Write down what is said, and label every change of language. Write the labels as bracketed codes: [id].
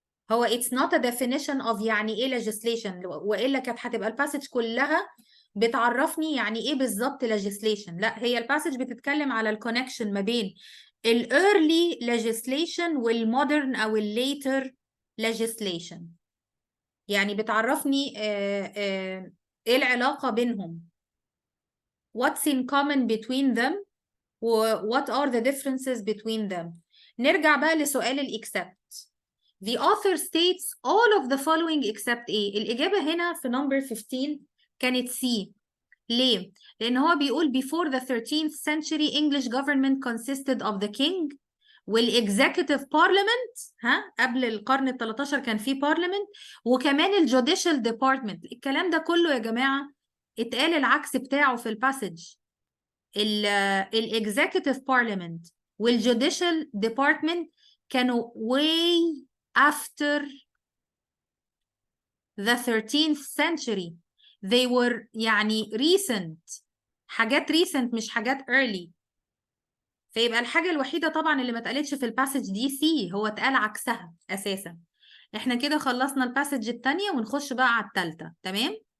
[ar] هو [en] it's not a definition of [ar] يعني إيه legislation، وإلا كانت هتبقى الباسج كلها بتعرفني يعني إيه بالظبط legislation. لا، هي الباسج بتتكلم على الكونكشن ما بين ال early legislation وال modern أو ال later legislation. يعني بتعرفني إيه العلاقة بينهم، [en] what's in common between them [ar] what are the differences between them. نرجع بقى لسؤال الإكسبت. [en] The author states all of the following except [ar] إيه؟ الإجابة هنا في [en] number 15 كانت C. [ar] ليه؟ لأن هو بيقول [en] before the 13th century English government consisted of the king [ar] والexecutive parliament. قبل القرن ال 13 كان في parliament، وكمان الجوديشال department. الكلام ده كله يا جماعة اتقال العكس بتاعه في الباسج. الاكزيكتيف بارلمنت والجوديشال ديبارتمنت كانوا [en] way after the 13th century. they were [ar] يعني recent، حاجات recent مش حاجات early. فيبقى الحاجة الوحيدة طبعا اللي ما اتقالتش في الباسج دي سي، هو اتقال عكسها أساسا. احنا كده خلصنا الباسج التانية ونخش بقى على التالتة. تمام.